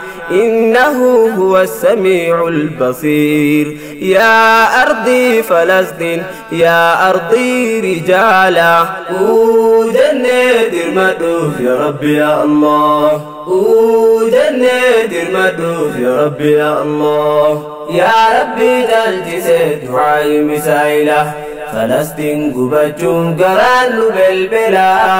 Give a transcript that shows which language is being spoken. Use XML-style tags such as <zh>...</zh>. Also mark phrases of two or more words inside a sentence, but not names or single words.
<ar>إنه هو السميع البصير. يا أرضي فلسطين، يا أرضي رجالا.</ar> <om>Uu jennee dirmadhu,</om> <ar>يا رب، يا الله.</ar> <om>Uu jennee dirmadhu,</om> <ar>يا رب، يا الله. يا رب</ar> <om>jalchise du'aayi misaa'ila. Falastiin gubachuun garaan nu belbela.</om>